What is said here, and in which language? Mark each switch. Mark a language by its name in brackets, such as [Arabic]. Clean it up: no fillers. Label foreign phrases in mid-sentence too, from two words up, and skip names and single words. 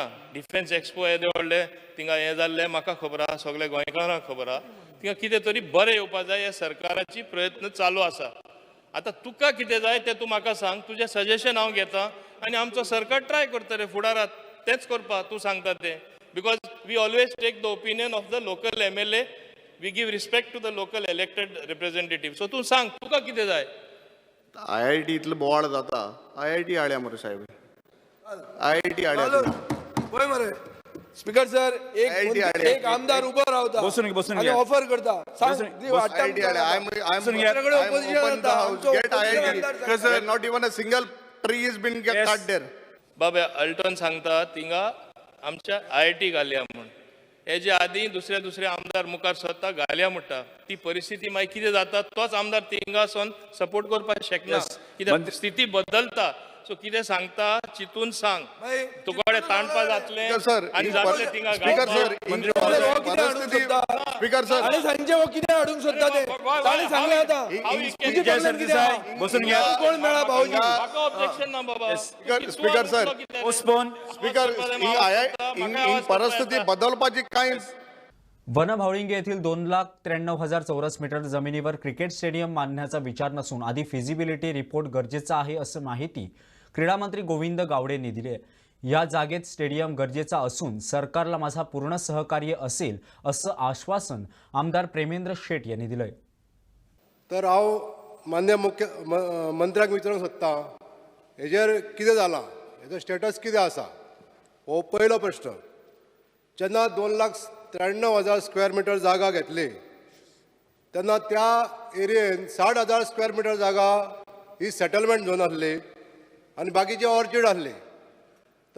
[English] defence expo [Konkani] येदे व्हडले थिंगा हें जाल्लें म्हाका खबर आहा. सगळे गोंयकारांक खबर आहा. थिंगा कितें तरी बरें येवपा जाय हे सरकाराची प्रयत्न चालू आसा. आतां तुका कितें जाय तें तूं म्हाका सांग. तुजें सजेशन हांव घेतां आनी आमचो सरकार ट्राय करता रे फुडारात तेंच करपा तूं सांगता तें. [English] because we always take the opinion of the local MLA. we give respect to the local elected representative. [Konkani] सो तूं सांग तुका कितें जाय. IIT इतलो बोवाळ जाता. IIT हाडया मरे साहेब. IIT हाडया. पळय मरे [English] speaker sir [Konkani] एक आमदार उबो रावता बसून आनी घ्या. ऑफर करता सांग IIT हाडया. [English] Not even a single tree has been cut there. [Konkani] बाबा अल्टन सांगता थिंगा आमच्या IIT घालया म्हूण. हेजे आदीं दुसरे आमदार मुखार सरता घालया म्हणटा. ती परिस्थिती मागीर कितें जाता तोच आमदार थिंगा वचोन सपोर्ट करपाक शकना. कित्याक स्थिती बदलता. सो कितें सांगता चितून सांग. तुकडे ताणपा जातले आनी जातले थिंगा [English] speaker sir [Konkani] आणि सांजे हो कितें हाडूंक सोदता ते ताणी सांगलें आतां. बसून घ्या. कोण मेळा भाऊजी. म्हाका ऑब्जेक्शन ना बाबा. [English] speaker sir speaker [Konkani] ही परिस्थिती बदलपाची कांय. [Marathi] वनभावळिंगे येथील 2,93,000 चौरस मीटर जमिनीवर क्रिकेट स्टेडियम बांधण्याचा विचार नसून आधी फिजिबिलिटी रिपोर्ट गरजेचा आहे असं माहिती क्रीडा मंत्री गोविंद गावडे यांनी दिली आहे. या जागेत स्टेडियम गरजेचा असून सरकारला माझा पूर्ण सहकार्य असेल असं आश्वासन आमदार प्रेमेंद्र शेट यांनी दिलंय. [Konkani] तर हांव मान्य मंत्र्याक विचारूंक सोदतां हेजेर कितें जालां हेजो स्टेटस कितें आसा हो पयलो प्रश्न. जेन्ना 2,93,000 [English] square metre [Konkani] जागा घेतली तेन्ना त्या एरियेन 60,000 [English] square metre [Konkani] जागा ही [English] settlement zone [Konkani] आसली आनी बाकीचे ऑर्चीड आसली.